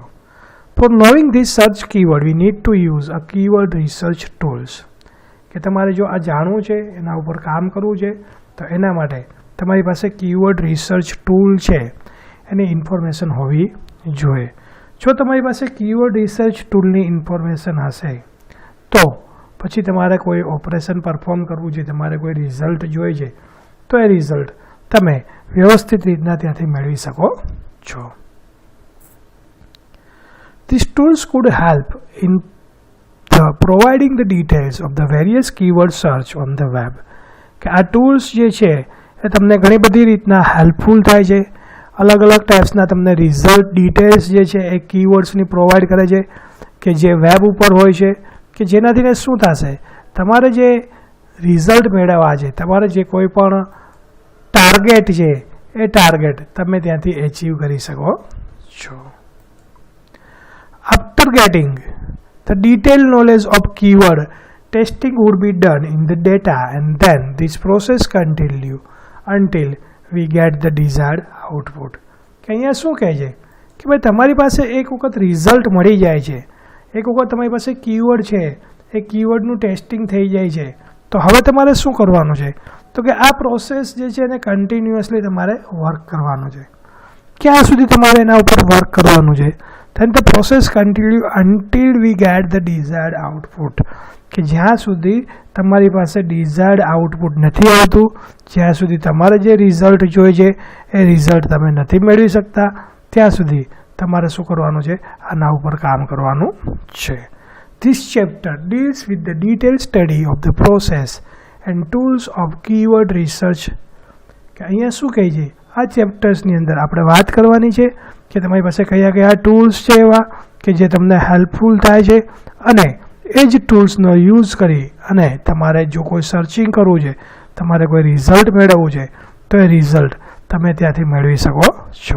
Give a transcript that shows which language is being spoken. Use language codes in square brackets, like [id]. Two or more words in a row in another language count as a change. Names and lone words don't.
[en] for knowing this search keyword we need to use a keyword research tools, [gu] કે તમારે જો આ જાણવું છે એના ઉપર કામ કરવું છે તો એના માટે તમારી પાસે [en] keyword research tool [gu] છે એની ઇન્ફોર્મેશન હોવી જોઈએ. જો તમારી પાસે [en] keyword research [gu] ટૂલની ઇન્ફોર્મેશન હશે તો પછી તમારે કોઈ [en] operation perform [gu] કરવું છે, તમારે કોઈ રિઝલ્ટ જોઈએ છે તો એ રિઝલ્ટ તમે વ્યવસ્થિત રીતના ત્યાંથી મેળવી શકો છો. [en] These tools could help in providing the details of the various keyword search on the web. [gu] કે આ ટૂલ્સ જે છે એ તમને ઘણી બધી રીતના હેલ્પફુલ થાય છે. અલગ અલગ ટાઈપ્સના તમને [en] result details [gu] જે છે એ કીવર્ડ્સની પ્રોવાઈડ કરે છે કે જે વેબ ઉપર હોય છે, કે જેનાથી શું થશે, તમારે જે રિઝલ્ટ મેળવવા છે, તમારે જે કોઈ પણ ટાર્ગેટ છે એ ટાર્ગેટ તમે ત્યાંથી એચીવ કરી શકો છો. [en] After getting the detailed knowledge of keyword, testing would be done in the data and then this process continue until we get the desired output. [gu] કે અહીંયા શું કહે છે કે ભાઈ તમારી પાસે એક વખત રિઝલ્ટ મળી જાય છે, એક વખત તમારી પાસે કીવર્ડ છે, એ કીવર્ડનું ટેસ્ટિંગ થઈ જાય છે તો હવે તમારે શું કરવાનું છે તો કે આ પ્રોસેસ જે છે એને કન્ટિન્યુઅસલી તમારે વર્ક કરવાનું છે. ક્યાં સુધી તમારે એના ઉપર વર્ક કરવાનું છે? [en] then the process continue until we get the desired output, [gu] કે જ્યાં સુધી તમારી પાસે [en] desired output [gu] નથી આવતું, જ્યાં સુધી તમારે જે રિઝલ્ટ જોઈએ છે એ રિઝલ્ટ તમે નથી મેળવી શકતા, ત્યાં સુધી તમારે શું કરવાનું છે, આના ઉપર કામ કરવાનું છે. [en] This chapter deals with the detailed study of the process and tools of keyword research. [gu] કે અહીંયા શું કહે છે, આ ચેપ્ટર્સની અંદર આપણે વાત કરવાની છે કે તમારી પાસે કયા કયા ટૂલ્સ છે એવા કે જે તમને હેલ્પફુલ થાય છે અને એ જ ટૂલ્સનો યુઝ કરી અને તમારે જો કોઈ સર્ચિંગ કરવું છે, તમારે કોઈ રિઝલ્ટ મેળવવું છે તો એ રિઝલ્ટ તમે ત્યાંથી મેળવી શકો છો.